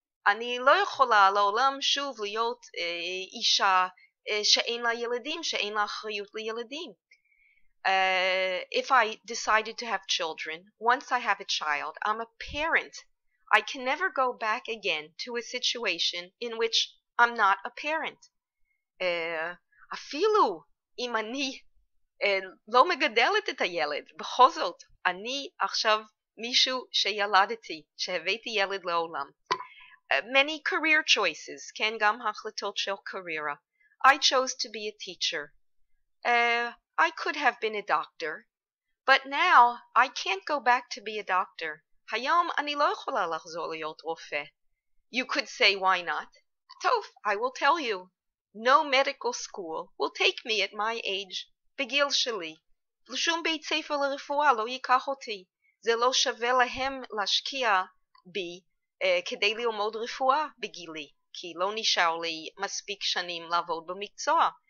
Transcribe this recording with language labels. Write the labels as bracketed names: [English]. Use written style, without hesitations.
[Hebrew] אני לא יכולה לעולם שוב להיות אישה שאין לה ילדים, שאין לה אחריות לילדים. [English] If I decided to have children, once I have a child, I'm a parent. I can never go back again to a situation in which I'm not a parent. [Hebrew] אפילו אם אני לא מגדלת את הילד, בכל זאת, אני עכשיו מישהו שילדתי, שהבאתי ילד לעולם. [English] Many career choices, [Hebrew] כן, גם החלטות של קריירה. [English] I chose to be a teacher. I could have been a doctor, but now I can't go back to be a doctor. [Hebrew] היום אני לא יכולה לחזור להיות רופא. [English] You could say why not? [Hebrew] טוב, [English] I will tell you. No medical school will take me at my age. [Hebrew] בגיל שלי. לשום בית ספר לרפואה לא ייקח אותי. זה לא שווה להם להשקיע בי כדי ללמוד רפואה בגילי, כי לא נשאר לי מספיק שנים לעבוד במקצוע.